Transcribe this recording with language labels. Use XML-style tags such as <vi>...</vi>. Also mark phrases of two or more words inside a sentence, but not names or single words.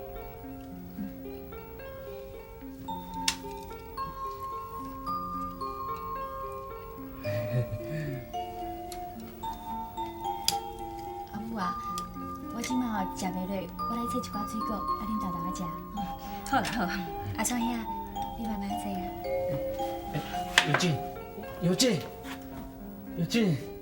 <nan>阿母啊，我即摆吼食袂落，我来切一寡水果，啊恁豆豆仔食。好啦好啦，阿双兄，你慢慢做啊。有劲，有劲，有劲。</nan>